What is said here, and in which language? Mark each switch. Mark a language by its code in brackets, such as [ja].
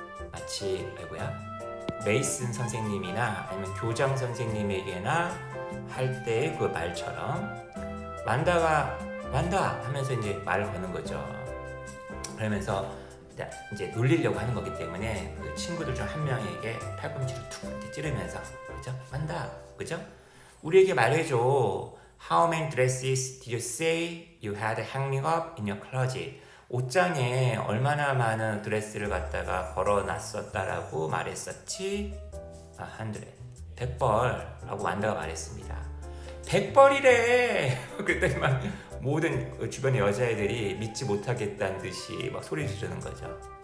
[ko] 마치 메이슨 선생님이나 아니면 교장 선생님에게나 할 때의 그 말처럼 완다가 완다 하면서 이제 말을 거는 거죠. 그러면서 이제 놀리려고 하는 거기 때문에 그 친구들 중 한 명에게 팔꿈치를 툭 이렇게 찌르면서 그죠? 완다, 그죠? 우리에게 말해줘. [en] How many dresses did you say you had hanging up in your closet? [ko] 옷장에 얼마나 많은 드레스를 갖다가 걸어놨었다라고 말했었지? 100. 백벌라고 완다가 말했습니다. 백벌이래. 그랬더니 막 모든 주변의 여자애들이 믿지 못하겠다는 듯이 막 소리 지르는 거죠.